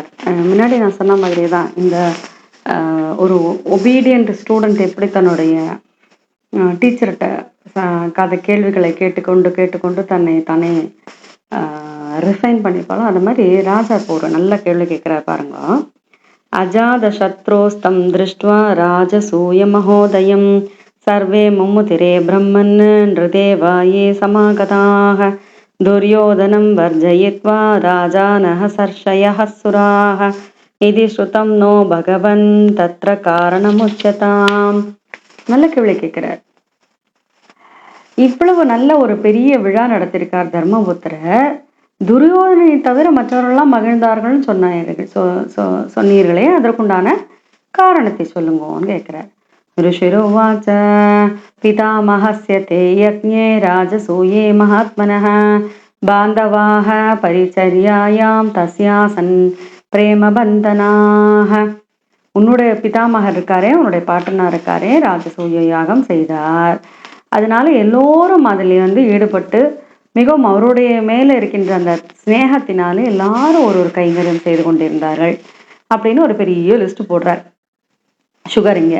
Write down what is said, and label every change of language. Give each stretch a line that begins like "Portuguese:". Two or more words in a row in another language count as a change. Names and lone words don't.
Tamil: முன்னாடி நான் சொன்ன மாதிரியே தான் இந்த ஒரு
English: obedient student
Tamil: எப்படி தன்னுடைய டீச்சர்கிட்ட கதை கேள்விகளை கேட்டுக்கொண்டு கேட்டுக்கொண்டு தன்னை தானே ரிஃபைன் பண்ணிப்பாலும் அது மாதிரி ராஜா இப்போ ஒரு நல்ல கேள்வி கேட்குறார் பாருங்க.
Sanskrit: अजात शत्रोस्तं दृष्ट्वा राजसूय महोदयम् सर्वे मुमुतिरे ब्रह्मन् नृदेवाये समागताः दुर्योधनं वर्जयित्वा राजानः सर्षयः सुराः इति श्रुतं नो भगवन् तत्र कारणमुच्यताम्.
Tamil: நல்ல கேள்வி கேட்கிறார். இவ்வளவு நல்ல ஒரு பெரிய விழா நடத்திருக்கார் தர்மபுத்திரர். துரியோதனை தவிர மற்றவர்கள்லாம் மகிழ்ந்தார்கள்னு சொன்னீர்களே, அதற்குண்டான காரணத்தை சொல்லுங்கன்னு கேட்கிறார்.
Sanskrit: ऋषिरुवाच पितामहस्य ते यज्ञे राजसूये महात्मनः बान्धवाः परिचर्यायां तस्यासन् பிரேமபந்தனாக.
Tamil: உன்னுடைய பிதாமகர் இருக்காரே, உன்னுடைய பாட்டனார் இருக்காரே, ராஜசூய யாகம் செய்தார். அதனால எல்லோரும் அதில் ஈடுபட்டு மிகவும் அவருடைய மேலே இருக்கின்ற அந்த ஸ்நேகத்தினாலே எல்லாரும் ஒரு கைங்கரியம் செய்து கொண்டிருந்தார்கள் அப்படின்னு ஒரு பெரிய லிஸ்ட் போடுறார் சுகரிங்க.